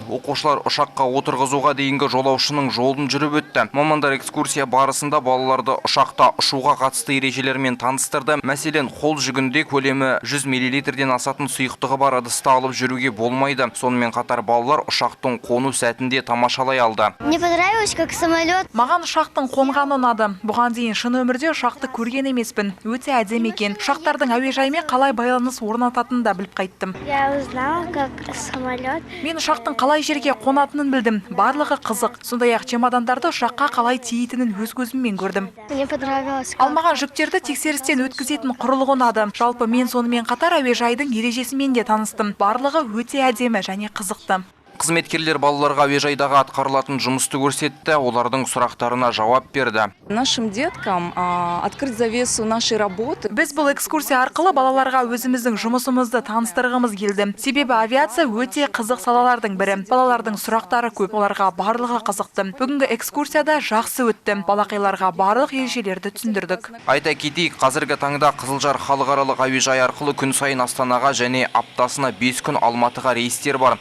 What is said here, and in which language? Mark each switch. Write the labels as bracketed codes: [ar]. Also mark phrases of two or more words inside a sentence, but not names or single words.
[kk] Оқушылар ұшаққа отырғызуға дейінгі жолаушының жолын жүріп өтті. Мамандар экскурсия барысында балаларды ұшақта ұшуға қатысты ережелермен таныстырды. Мәселен, қол жүгінде көлемі 100 мл-ден асатын сұйықтығы бар ыдысты алып жүруге болмайды. Сонымен қатар балалар ұшақтың қону сәтінде тамашалай алды. [ru] Мне понравилось, как самолет. [kk] Маған ұшақтың қонғаны ұнады. Бұған дейін шын өмірде ұшақты көрген емеспін. Өте әдемі екен. Ұшақтардың әуежаймен қалай байланыс орнататынын да біліп қайттым. [ru] Я узнала, как самолет. [kk] Мен ұшақтың қалай жерге қонатынын білдім. Барлығы қызық. Сондай-ақ чемодандарды ұшаққа қалай тиейтінін өз көзіммен көрдім. [ru] Мне понравилось. [kk] Ал маған жүктерді тексерістен өткізетін құрылғы ұнады. Жалпы мен сонымен қатар әуежайдың ережесімен де таныстым. Барлығы өте әдемі және қызықты. Қызметкерлер балаларға әуежайдағы атқарылатын жұмысты көрсетті, олардың сұрақтарына жауап берді. [ru] Нашим деткам открыть завесу нашей работы. [kk] Біз бұл экскурсия арқылы балаларға өзіміздің жұмысымызды таныстырғымыз келді. Себебі авиация өте қызық салалардың бірі. Балалардың сұрақтары көп, оларға барлығы қызықты. Бүгінгі экскурсияда жақсы өтті. Балақайларға барлық ережелерді түсіндірдік. Айта кетейік, қазіргі таңда Қызылжар халықаралық әуежай арқылы күн сайын Астанаға және аптасына 5 күн Алматыға рейстер бар.